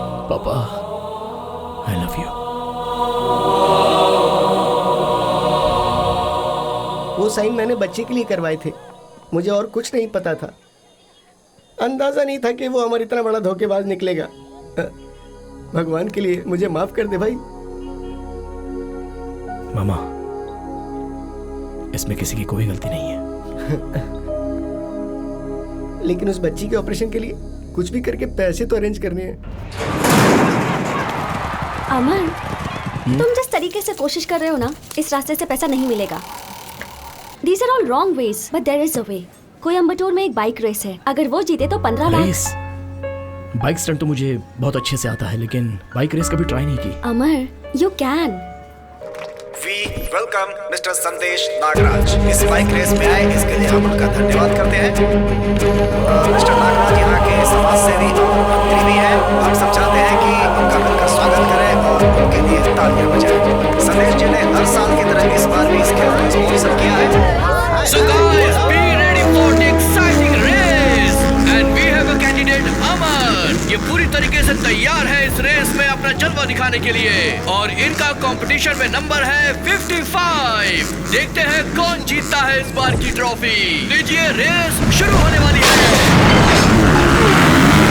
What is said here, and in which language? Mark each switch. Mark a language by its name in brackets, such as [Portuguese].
[English] पापा, I love you. [Hindi] वो sign मैंने बच्चे के लिए करवाए थे, मुझे और कुछ नहीं पता था। अंदाजा नहीं था कि वो हमारा इतना बड़ा धोखेबाज निकलेगा। भगवान के लिए मुझे माफ कर दे भाई। मामा, इसमें किसी की कोई गलती नहीं है। लेकिन उस बच्ची के ऑपरेशन के लिए कुछ भी करके पैसे तो अरेंज करने हैं। अमन, तुम जिस तरीके से कोशिश कर रहे हो ना, इस रास्ते से पैसा नहीं मिलेगा। [English] These are all wrong ways, but there is a way. [Hindi] Coimbatore में एक बाइक रेस है, अगर वो जीते तो 15 लाख। रेस? बाइक स्टंट तो मुझे बहुत अच्छे से आता है, लेकिन बाइक रेस कभी ट्राई नहीं की। [English] Amar, you can. We welcome Mr. [Hindi] संदेश नागराज इस बाइक रेस में आए, इसके लिए हम उनका धन्यवाद करते हैं। मिस्टर नागराज यहाँ के समाज सेवी और मंत्री भी हैं। हम सब चाहते हैं कि उनका मिलकर स्वागत करें और उनके लिए तालियां बजाएं। संदेश जी ने हर साल की तरह इस बार भी इस खेल को स्पॉन्सर किया है। [English] So guys, be ready for the exciting race and we have a candidate Amar. [Hindi] ये पूरी तरीके से से तैयार है इस रेस में अपना जलवा दिखाने के लिए और इनका कंपटीशन में नंबर है 55। देखते हैं कौन जीतता है इस बार की ट्रॉफी। लीजिए, रेस शुरू होने वाली है।